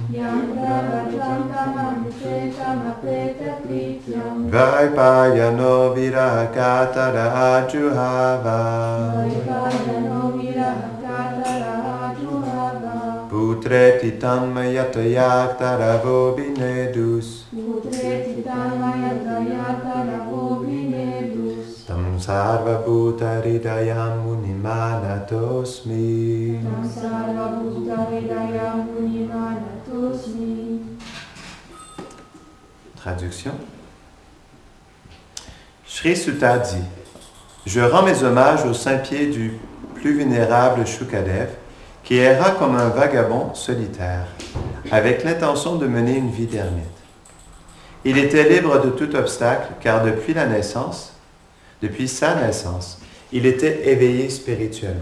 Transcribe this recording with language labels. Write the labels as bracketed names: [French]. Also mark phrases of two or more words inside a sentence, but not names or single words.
[Sanskrit] द्वैपायनो विरहकातर आजुहाव पुत्रेति तन्मयतया तरवोऽभिनेदुस् तं सर्वभूतहृदयं मुनिमानतोऽस्मि. [French] Traduction. Sri Sutta dit: Je rends mes hommages au saint pied du plus vénérable Shukadev, qui erra comme un vagabond solitaire, avec l'intention de mener une vie d'ermite. Il était libre de tout obstacle, car depuis sa naissance, il était éveillé spirituellement.